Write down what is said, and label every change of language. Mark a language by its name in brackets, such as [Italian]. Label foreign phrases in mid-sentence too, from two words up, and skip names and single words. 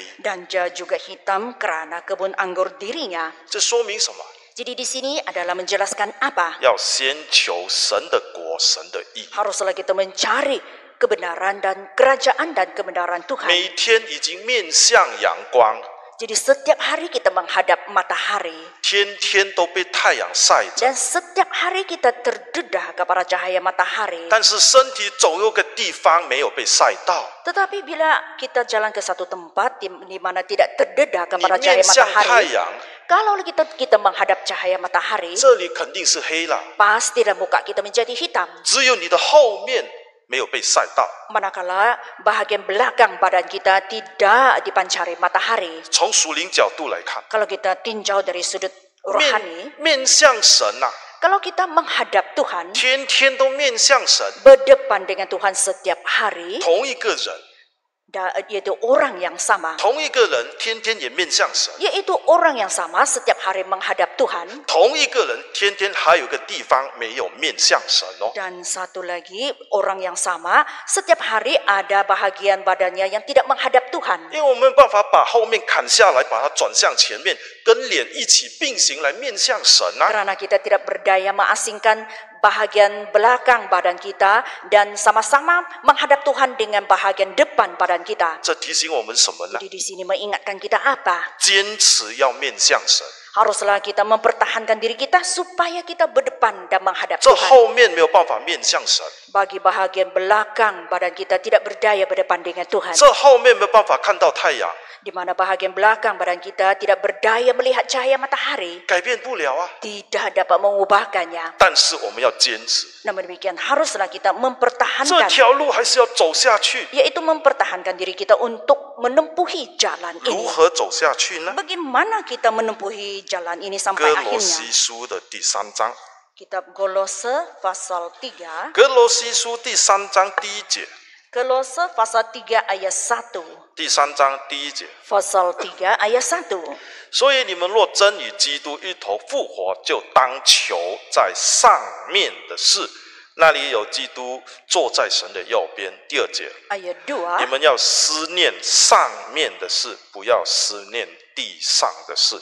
[Malay] dan dia juga hitam karena kebun anggur dirinya. [Chinese] 这说明什么？ [Malay] Jadi di sini adalah menjelaskan apa? [Chinese] 要先求神的国、神的义。 [Malay] Haruslah kita mencari kebenaran dan kerajaan dan kebenaran Tuhan. [Chinese] 每天已经面向阳光， [Malay] Jadi setiap hari kita menghadap matahari. [Chinese] 天天都被太阳晒着， [Malay] Dan setiap hari kita terdedah kepada cahaya matahari. [Chinese] 但是身体总有个地方没有被晒到。 [Malay] Tetapi bila kita jalan ke satu tempat di mana tidak terdedah [Chinese] 你 [Malay] kepada [Chinese] 面 [Malay] cahaya [Chinese] 向太 [Malay] matahari, [Chinese] 阳， [Malay] kalau kita menghadap cahaya matahari, [Chinese] 这里肯定是黑了， [Malay] pastilah muka kita menjadi hitam. [Chinese] 只有你的后面没有被晒到。 [Malay] Manakala bahagian belakang badan kita tidak dipancari matahari. [Chinese] 从属灵角度来看， [Malay] Kalau kita tinjau dari sudut rohani, [Chinese] 面向神呐、 [Malay] kalau kita menghadap Tuhan, [Chinese] 天天都面向神， [Malay] berdepan dengan Tuhan setiap hari, [Chinese] 同一个人， [Malay] yaitu orang yang sama. [Chinese] 同一个人天天也面向神， [Malay] Yaitu orang yang sama setiap hari menghadap Tuhan. [Chinese] 同一个人天天还有个地方没有面向神哦。 [Malay] Dan satu lagi, orang yang sama setiap hari ada bahagian badannya yang tidak menghadap Tuhan. [Chinese] 因为我们没有办法把后面砍下来，把它转向前面，跟脸一起并行来面向神啊。 [Malay] Karena kita tidak berdaya mengasingkan bahagian belakang badan kita dan sama-sama menghadap Tuhan dengan bahagian depan badan kita. [Chinese] 这提醒我们什么呢？ [Malay] Jadi di sini mengingatkan kita apa? [Chinese] 坚持要面向神， [Malay] Haruslah kita mempertahankan diri kita supaya kita berdepan dan menghadap [Chinese] 这 [Malay] Tuhan. [Chinese] 后面没有办法面向神， [Malay] Bagi bahagian belakang badan kita tidak berdaya berdepan dengan Tuhan. [Chinese] 这后面没有办法看到太阳， [Malay] Di mana bahagian belakang badan kita tidak berdaya melihat cahaya matahari. [Chinese] 改变不了啊。 [Malay] Tidak dapat mengubahkannya. [Chinese] 但是我们要坚持， [Malay] Namun demikian haruslah kita [Chinese] 这 [Malay] mempertahankan, [Chinese] 条路还是要走下去。 [Malay] yaitu mempertahankan diri kita untuk menempuhi jalan [Chinese] 如 [Malay] ini. [Chinese] 何走下去呢？ [Malay] Bagaimana kita menempuhi jalan ini [Chinese] 哥 [Malay] sampai [Chinese] 罗西 [Malay] akhirnya? [Chinese] 书的第3章， [Malay] Kitab Kolose pasal 3. [Chinese] 哥罗西书第3章第1节， [Malay] Kolose pasal 3 ayat 1. [Chinese] 第3章第1节。 [Malay] Pasal 3 ayat 1. [Chinese] 所以你们若真与基督一同复活，就当求在上面的事，那里有基督坐在神的右边。第2节， [Malay] Ayat [Chinese] 你 [Malay] 2. [Chinese] 们要思念上面的事，不要思念地上的事。